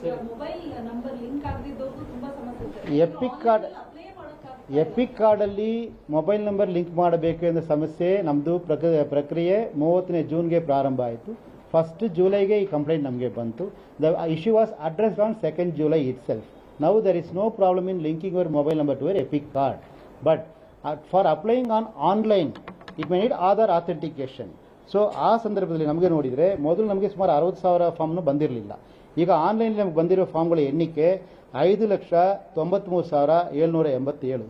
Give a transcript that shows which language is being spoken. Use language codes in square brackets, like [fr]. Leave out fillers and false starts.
[kn] Mobile number link ಆಗದಿದ್ದವ್ರು ತುಂಬಾ ಸಮಸ್ಯೆ ಇದೆ. ಎಪಿಕ್ ಕಾರ್ಡಲ್ಲಿ ಮೊಬೈಲ್ ನಂಬರ್ ಲಿಂಕ್ ಮಾಡಬೇಕು ಎಂಬ ಸಮಸ್ಯೆ ನಮ್ಮದು ಪ್ರಕ್ರಿಯೆ 30ನೇ ಜೂನ್ಗೆ ಪ್ರಾರಂಭ ಆಯಿತು. 1st ಜುಲೈಗೆ ಈ ಕಂಪ್ಲೇಂಟ್ ನಮಗೆ ಬಂತು. [en] The issue was addressed on 2nd July itself. Now there is no problem in linking your mobile number to your epic card. But for applying on online, it may need Aadhaar authentication. [kn] So ಆ ಸಂದರ್ಭದಲ್ಲಿ ನಮಗೆ ನೋಡಿದರೆ ಮೊದಲು ನಮಗೆ ಸುಮಾರು 60,000 ಫಾರ್ಮ್ನು ಬಂದಿರಲಿಲ್ಲ. ಈಗ online ನಮಗೆ ಬಂದಿರೋ ಫಾರ್ಮ್ಗಳ ಎಣ್ಣಿಕೆ 5,93,787.